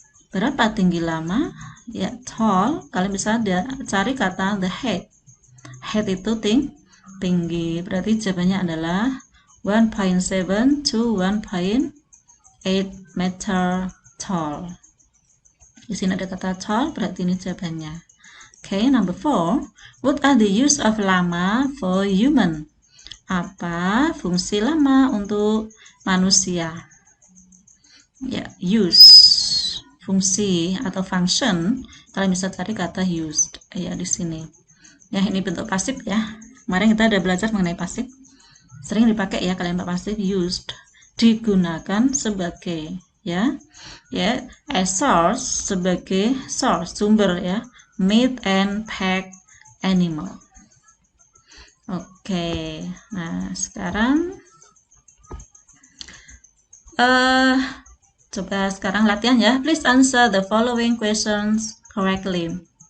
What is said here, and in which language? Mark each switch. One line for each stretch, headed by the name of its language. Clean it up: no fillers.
Indonesian: Berapa tinggi lama? Ya, tall. Kalian bisa cari kata the height. Height itu tinggi. Berarti jawabannya adalah
English: 1.7 to 1.8 meter tall.
Indonesian: Di sini ada kata tall, berarti ini jawabannya.
English: Okay, number 4. What are the use of llama for human?
Indonesian: Apa fungsi lama untuk manusia? Ya, use. Fungsi atau function, kalian bisa cari kata used ya di sini. Ya, ini bentuk pasif ya. Kemarin kita udah belajar mengenai pasif. Sering dipakai ya kalimat pasif, used, digunakan sebagai ya. Ya,
English: as source,
Indonesian: sebagai source, sumber ya.
English: Meat and pack animal. Oke.
Indonesian: Nah, sekarang coba sekarang latihan ya.
English: Please answer the following questions correctly.